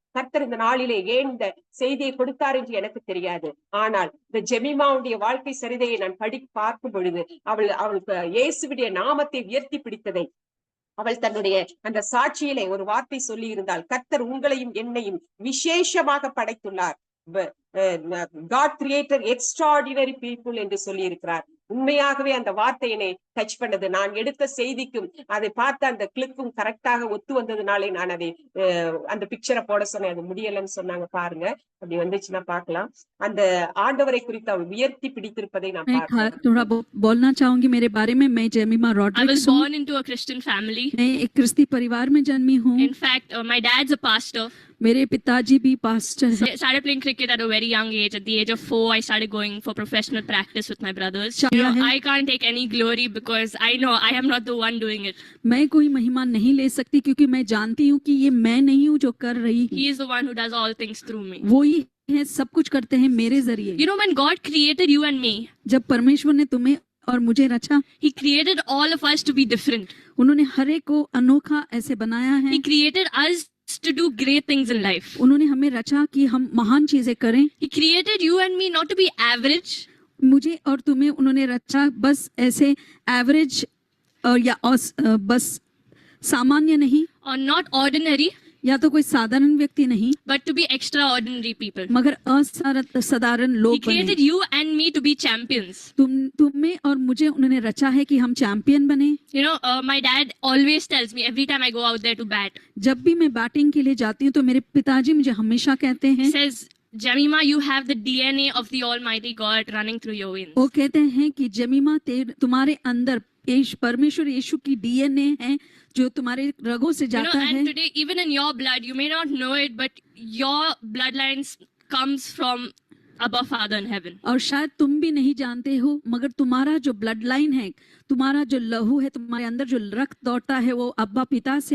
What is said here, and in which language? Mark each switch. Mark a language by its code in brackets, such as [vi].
[ta] கர்த்தர் இந்த நாளிலே ஏன் இந்த செய்தியை கொடுத்தார் என்று எனக்கு தெரியாது. ஆனால் இந்த ஜெமிமாவுடைய வாழ்க்கை சரிதையை நான் பார்க்கும் பொழுது அவளுக்கு இயேசுவுடைய நாமத்தை உயர்த்தி பிடித்ததை, அவள் தன்னுடைய அந்த சாட்சியிலே ஒரு வார்த்தை சொல்லி இருந்தால், கர்த்தர் உங்களையும் என்னையும் விசேஷமாக படைத்துள்ளார். [en] God created extraordinary people [ta] என்று சொல்லி இருக்கிறார். உண்மையாகவே அந்த வார்த்தை என்னை டச் பண்ணது. நான் எடுத்த செய்திக்கும் அதை பார்த்த அந்த கிளிப்பும் கரெக்டாக ஒத்து வந்ததுனாலே நான் அதை அந்த பிக்சரை போட சொன்னேன். அது முடியலன்னு சொன்னாங்க. பாருங்க, அப்படி வந்துச்சுன்னா பார்க்கலாம். அந்த ஆண்டவரை குறித்து அவள் உயர்த்தி பிடித்திருப்பதை நான் பார்க்கிறேன். [hi] थोड़ा बोलना चाहूंगी मेरे बारे में। मैं जेमिमा रॉड्रिक्स हूँ। [en] I was born into a Christian family. [hi] मैं एक क्रिस्ती परिवार में जन्मी हूँ। [en] In fact, my dad's a pastor. [hi] मेरे पिताजी भी पास्टर हैं। [en] I started playing cricket at a very young age. At the age of 4, I started going for professional practice with my brothers. I can't take any glory because I know I am not the one doing it. [hi] मैं कोई महिमा नहीं ले सकती क्योंकि मैं जानती हूँ कि ये मैं नहीं हूँ जो कर रही हूँ। [en] He is the one who does all things through me. [hi] वो ही है, सब कुछ करते हैं मेरे जरिए। [en] You know, when God created you and me, [hi] जब परमेश्वर ने तुम्हें और मुझे रचा, [en] He created all of us to be different. [hi] उन्होंने हर एक को अनोखा ऐसे बनाया है। [en] He created us to do great things in life. [hi] उन्होंने हमें रचा कि हम महान चीजें करें। [en] He created you and me not to be average. [hi] मुझे और तुम्हें उन्होंने रचा बस ऐसे एवरेज और या बस सामान्य नहीं, और [en] not ordinary, [hi] या तो कोई साधारण व्यक्ति नहीं, [en] but to be extraordinary people. [hi] मगर असाधारण लोग बने। [en] He created you and me to be champions. [hi] तुम्हें और मुझे उन्होंने रचा है कि हम चैंपियन बने। [en] You know, my dad always tells me every time I go out there to bat. [hi] जब भी मैं बैटिंग के लिए जाती हूँ तो मेरे पिताजी मुझे हमेशा कहते हैं, [en] says, Jemima, you have the DNA of the Almighty God running through your veins. [hi] वो कहते हैं कि जेमिमा तुम्हारे अंदर परमेश्वर यीशु की डीएनए है जो तुम्हारे रगों से जाता है। [en] and today, even in your blood, you may not know it, but your bloodlines comes from above Father in heaven. [hi] और शायद तुम भी नहीं जानते हो, मगर तुम्हारा जो ब्लड लाइन है, तुम्हारा जो लहू है, तुम्हारे अंदर जो रक्त दौड़ता है, वो अब्बा पिता से